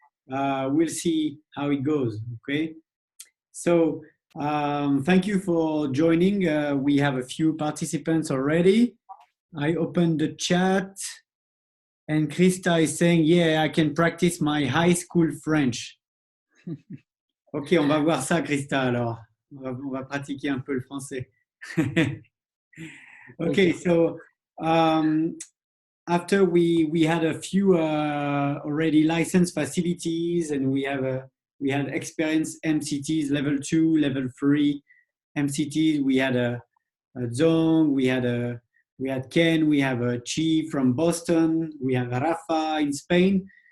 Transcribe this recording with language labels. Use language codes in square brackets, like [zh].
[en] We'll see how it goes, okay? So thank you for joining. We have a few participants already. I opened the chat and Krista is saying, yeah, I can practice my high school French. [fr] Ok, on va voir ça, Krista, alors. On va pratiquer un peu le français. [en] Okay, so after we had a few already licensed facilities and we had experienced MCTs level 2, level 3 MCTs. We had a Zong, we had Ken, we have a Chi from Boston, we have Rafa in Spain.